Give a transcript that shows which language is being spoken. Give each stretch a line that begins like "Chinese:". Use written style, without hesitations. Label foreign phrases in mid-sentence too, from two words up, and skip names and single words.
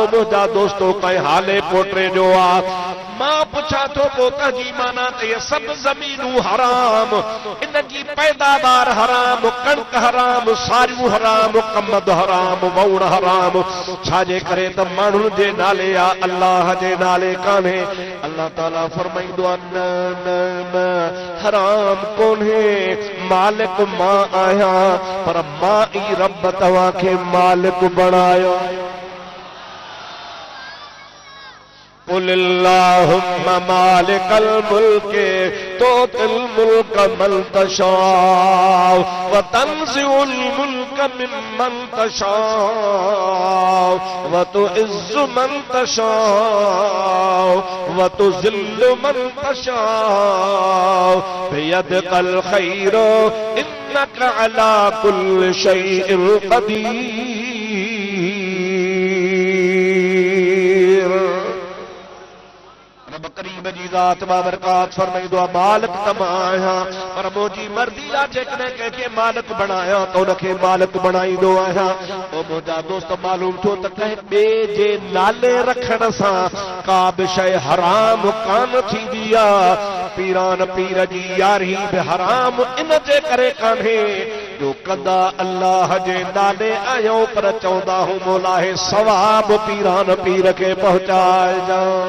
Sindhi: मुंहिंजा दोस्तो कंहिं हाले पोटे जो आहे मां पुछां थो पोइ जी माना त इहे सभु ज़मीनूं हराम इनजी पैदावार हराम कणक हराम सारियूं हराम कमद हराम वौण हराम छाजे करे त माण्हुनि जे नाले आहे अल्लाह जे नाले कान्हे अल्लाह ताला फरमाईंदो आहे न हराम कोन्हे मालिक मां आहियां पर मां ई रब तव्हांखे मालिक बणायो
Arabic: قل اللهم مالك الملك تؤتي الملك من تشاء وتنزع الملك ممن تشاء وتعز من تشاء وتذل من تشاء بيدك الخير إنك على كل شيء قدير
Sindhi: करीब जी ज़ात बाबरकात फरमाईंदो आहे मालिक त मां आहियां पर मुंहिंजी मर्ज़ी आहे जेकॾहिं कंहिंखे मालिक बणायां त उनखे मालिक बणाईंदो आहियां पोइ मुंहिंजा दोस्त मालूम थियो त कंहिं ॿिए जे नाले रखण सां का बि शइ हराम कान थींदी आहे पीरान पीर जी यारी बि हराम इन जे करे कान्हे जो कंदा अल्लाह जे नाले आहियूं पर चवंदा हूं मोलाहे सवाब पीरान पीर खे पहुचाइजां